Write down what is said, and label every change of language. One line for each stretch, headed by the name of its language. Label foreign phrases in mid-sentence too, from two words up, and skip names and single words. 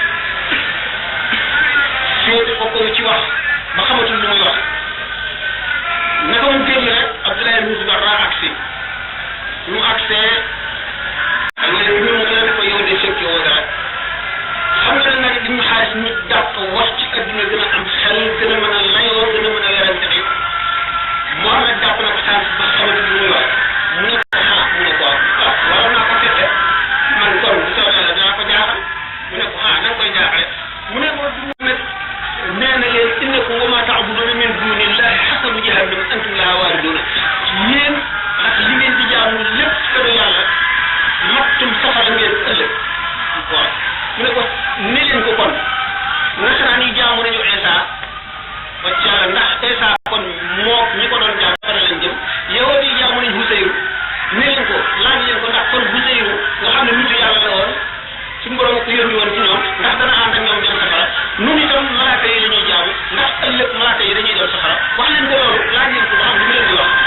Wolof: féete ko ci wax ba xamatul lu muy wax naka mu génn rek Abdoulaye ibnu Zubayr agsi ñu agsee ak léegi ñu mu ne ko yow de fekke woo dara xam nga nag ibnu Xaaris ñu dàq wax ci adduna gën a am xel gën a mën a layoo gën a mën a werante bi Muhammad dàq na ko chance ba xamante lu muy wax mu ne ko mu ne ko waroon naa ko fekke man kon bu soobee la dinaa ko jaaxal mu ne ko na nga koy jaaxale mu ne ko nag nee na leen
Arabic: إنكم وما تعبدون من دون الله حصب جهنم أنتم لها واردون
Wolof: yéen ak li ngeen di jaamu lépp kër yàlla mattum safara ngeen ëllëg waaw mu ne ko ne leen ko kon nasaraan yi jaamu nañu Isa wacc yàlla ndax Isa kon moo ñi ko doon jaam safara lañ jëm yow di jaamu nañu Huseyru ne leen ko laaj leen ko ndax kon Huseyru nga xam ne nitu yàlla la woon suñu borom ko yónni woon ci ñoom ndax dana ànd ak ñoom dem safara nun itam malaaka yi la ñuy jaamu ndax ëllëg malaaka yi dañuy dem safara wax leen ko loolu laaj leen ko ba xam lu mu leen di wax